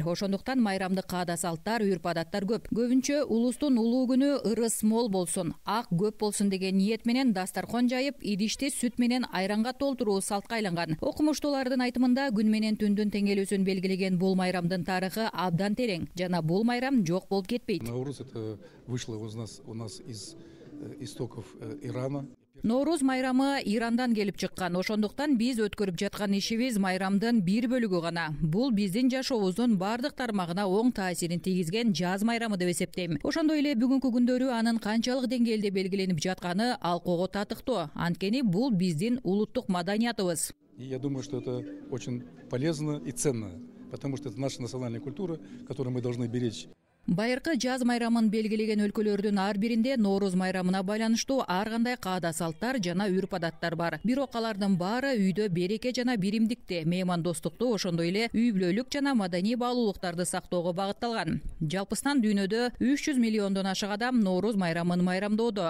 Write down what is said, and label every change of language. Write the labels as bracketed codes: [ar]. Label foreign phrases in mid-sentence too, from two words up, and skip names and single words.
[ky] Ошондуктан майрамды каада салттар, үрп-адаттар көп. Көбүнчө улустун улуу күнү ырыс мол болсун, ак көп болсун деген ниет менен дастаркон жайып, идишти сүт менен айранга толтуруу салтка айланган. Окумуштуулардын айтымында күн менен түндүн теңелүүсүн белгилеген бул майрамдын тарыхы абдан терең жана бул майрам жок болуп кетпейт. [ru] Наурuz это вышло у нас из истоков Ирана. [ky] Нооруз майрамы Ирандан келип чыккан. Ошондуктан биз өткөрүп жаткан ишибиз майрамдын бир бөлүгү гана. Бул биздин жашообуздун бардык тармагына оң таасирин тийгизген жаз майрамы деп эсептейм. Ошондой эле бүгүнкү күндөрү анын канчалык деңгээлде белгиленип жатканы алкоого татыктуу. Анткени бул биздин улуттук маданиятыбыз. [ru] Я думаю, что это очень полезно и ценно, потому что это наша национальная культура, которую мы должны беречь. [ky] Байыркы жаз майрамын белгилеген өлкөлөрдүн ар биринде Нооруз майрамына байланыштуу ар кандай каада салттар жана үрп-адаттар бар. Бирок алардын баары үйдө береке жана биримдикти, меймандостукту, ошондой эле үй бүлөлүк жана маданий баалуулуктарды сактоого багытталган. Жалпысынан дүйнөдө 300 миллиондон ашык адам Нооруз майрамын майрамдоодо.